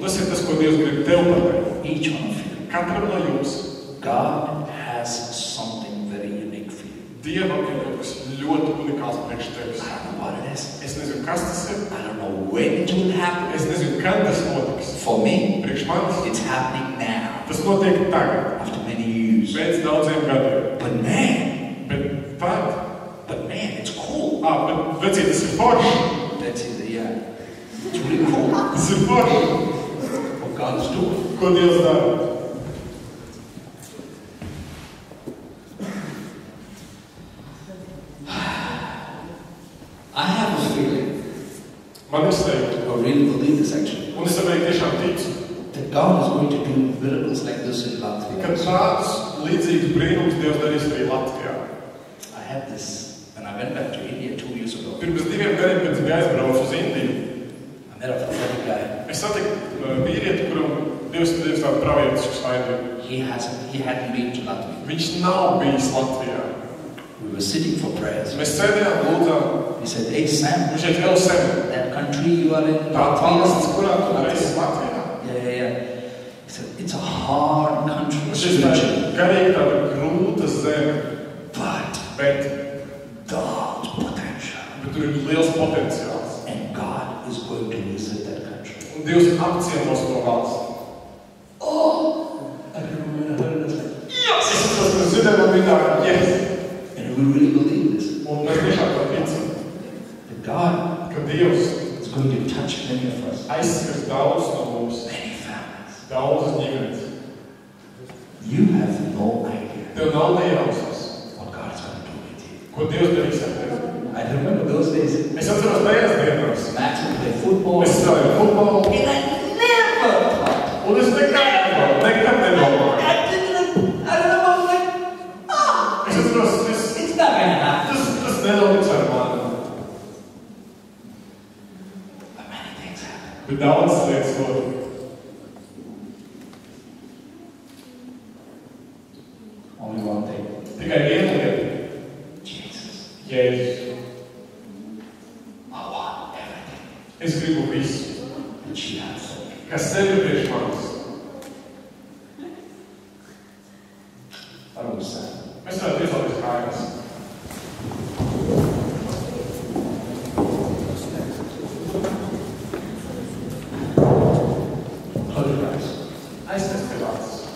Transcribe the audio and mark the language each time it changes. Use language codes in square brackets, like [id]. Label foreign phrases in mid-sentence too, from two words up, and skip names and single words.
[lv] Un tas ir tas, ko Dievs grib tev pateikt. [en] Each one of you. [lv] Katram no jums [en] God has something very unique for you. [lv] Dievam ir kaut kas ļoti ļoti unikāls priekš tevis. [en] I don't know what it is. [lv] Es nezinu, kas tas ir. [en] I don't know when it will happen. [lv] Es nezinu, kad tas notiks. [en] For me, [lv] Priekš manis [en] it's happening now. [lv] tas notiek tagad, [en] After many years. [lv] pēc daudziem gadiem. [en] But man, [lv] Bet [en] it's cool. [lv] bet vecīt, tas ir forši. [en] That's it, yeah. It's really cool [lv] Tas ir forši. [en] what God is doing. [lv] Ko Dievs dara? [en] I have a feeling, [lv] Man ir sajūta. [en] I really believe this actually, [lv] Un es arī tiešām ticu, [en] that God is going to do miracles like this in [lv] ka Latvia. tāds līdzīgs brīnums Dievs darīs arī Latvijā. [en] I had this when I went back to India 2 years ago. [lv] Pirms 2 gadiem, kad bija aizbraucis uz Indiju, [en] I met a prophetic guy. [lv] es satiku vīrieti, kuram Dievs tādu pravietisku svaidību. [en] He hadn't been to Latvia. [lv] Viņš nav bijis Latvijā. [en] We were sitting for prayers. [lv] Mēs sēdējām, lūdzām. [en] He said, "Hey Sam, [lv] Viņš teica, Sam, [en] that country you are in, [lv] tā valsts, Latvia." kurā tu esi Latvijā. [en] Yeah. He said, "It's a hard country [lv] Viņš ir tāda [en] spiritually, [lv] garīgi tāda grūta zeme, [en] but [lv] bet [en] God's potential, [lv] tur ir liels potenciāls. [en] and God is going to visit that country." [lv] Un Dievs apciemos to valsti. [en] I remember I heard it, I was like, [lv] Es esmu dzirdēju, man bija tā, [en] yes. and we really believe this, [lv] Un mēs tiešām tā ticam, [en] that God [lv] ka Dievs [en] is going to touch many of us, [lv] aizskars daudz no mums, [en] many families. [lv] daudzas ģimenes. [en] You have no idea [lv] Tev nav nejausmas, [en] what God is going to do with you. [lv] ko Dievs darīs ar tevi. [en] I remember those days, [lv] Es atceros tajās dienās. [en] Max would play football, [lv] Es strādāju futbolu, [en] and I never thought, [lv] un es nekad nedomāju. [en] I remember, I was like, [lv] Es atceros, [en] it's not going to happen. [lv] tas nenotiks ar mani. [en] But many things happen. [lv] Bet daudzas lietas notiek. [en] Only one thing. [lv] Tikai viena lieta. Jesus. Jēzus. [en] I want everything [lv] Es gribu visu, [en] that you have for me. [lv] kas tev ir priekš manis. [en] I don't understand. [lv] Mēs varētu iecelties kājās. [en] Close your eyes. [lv] Aizsnes tev acis.